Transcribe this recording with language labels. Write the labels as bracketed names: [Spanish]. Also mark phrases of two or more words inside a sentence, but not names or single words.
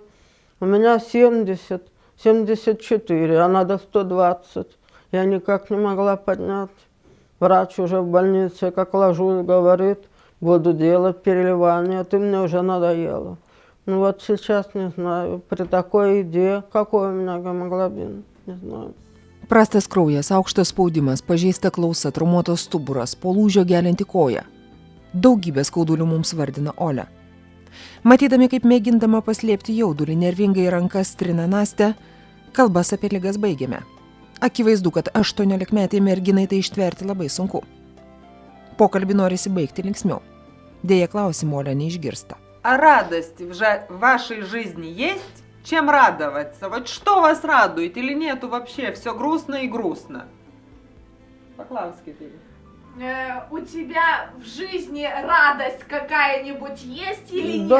[Russian] У меня 70, 74, а надо 120. Я никак не могла поднять. Врач уже в больнице, как ложусь, говорит, буду делать переливание, ты мне уже надоела. Ну вот сейчас не знаю, при такой еде, какой у меня гемоглобин, не знаю. [Lithuanian] Prastas kraujas, aukštas spaudimas, pažeista klausa, traumuotas stuburas, po lūžio gelinti koją. Daugybė skaudulių mums vardina Olia. Matydami, kaip mėgindama paslėpti jaudulį nervingai į rankas trina Nastę, kalbas apie ligas baigėme. Akivaizdu, kad 18-metei merginai tai ištverti labai sunku. Pokalbį norisi baigti linksmiau. Deja, klausimų Olia neišgirsta. [Russian] А радости в вашей жизни есть? Чем радоваться? Вот что вас радует или нету вообще? Все грустно и грустно. Поклавский перед. У тебя в жизни радость какая-нибудь есть или нет?